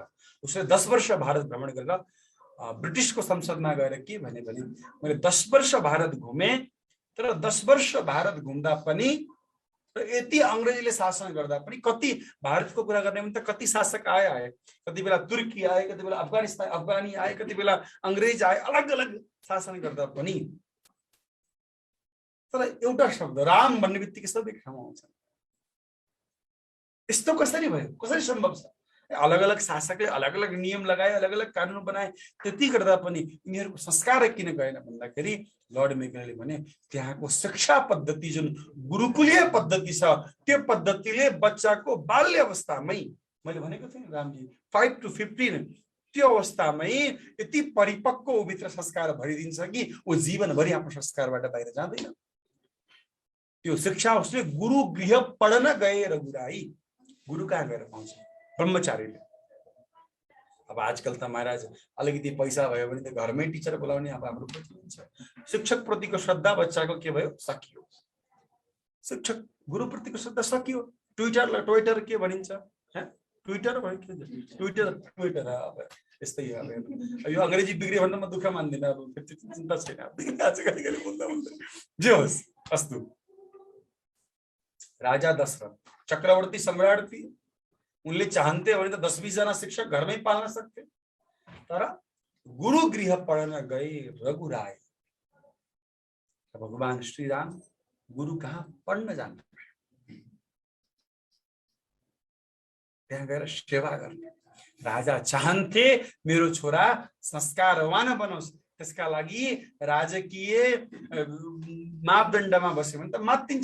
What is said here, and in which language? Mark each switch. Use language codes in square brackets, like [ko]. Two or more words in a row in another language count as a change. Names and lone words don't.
[ne] उसले 10 वर्ष भारत भ्रमण गरेर ब्रिटिसको संसदमा गएर के भने, मैले 10 वर्ष भारत घुमे, तर 10 वर्ष भारत घुम्दा पनि यति अंग्रेजले शासन गर्दा पनि, कति भारतको कुरा गर्ने भने त कति शासक आए, कति बेला तुर्की आए, कति बेला अफगानिस्तान अफगानी आए, कति बेला अंग्रेज आए, अलग अलग शासन गर्दा पनि, तर एउटा शब्द राम भन्ने बित्तिकै सबै ठाउँमा आउँछ। यस्तो कसरी भयो? कसरी सम्भव छ? अलग अलग शासकले अलग अलग नियम लगाए, अलग अलग कानुन बनाए, त्यति गर्दा पनि यिनीहरूको संस्कार किन गएन भन्दाखेरि लर्ड मेकाले भने त्यहाँको शिक्षा पद्धति जुन गुरुकुलीय पद्धति छ, त्यो पद्धतिले बच्चाको बाल्य अवस्थामै, मैले भनेको थिएँ रामजी 5 to 15, त्यो अवस्थामै यति परिपक्व भित्र संस्कार भरिदिन्छ कि ऊ जीवनभरि आफ्नो संस्कारबाट बाहिर जाँदैन। त्यो शिक्षा उसले गुरु गृह पढ्न गए रघुराई, गुरु कहाँ गएर पाउँछ? ब्रह्मचारीले। अब आजकल त महाराज अलिकति पैसा भयो भने त घरमै टिचर बोलाउने अब हाम्रो प्रचलन छ। शिक्षक प्रतिको श्रद्धा बच्चाको के भयो? सकियो। शिक्षक गुरुप्रतिको श्रद्धा सकियो। ट्विटर के भनिन्छ, ट्विटर अब यस्तै हो। अब यो अङ्ग्रेजी बिग्रियो भन्दा म दुःख मान्दिनँ, अब चिन्ता छैन, कहिले बोल्दा जे होस्। अस्तु, राजा दशरथ चक्रवर्ती सम्राट थिए। उनले चाहन्थे भने त 10-20 जना शिक्षक घरमै पाल्न सक्थे, तर गुरु गृह पढ्न गए रघुराय। भगवान श्री राम गुरु कहाँ पढ्न जानु, त्यहाँ गएर सेवा गर्ने। राजा चाहन्थे मेरो छोरा संस्कारवान बनोस्, त्यसका लागि राजकीय मापदण्डमा बस्यो भने त मात्तिन्छ।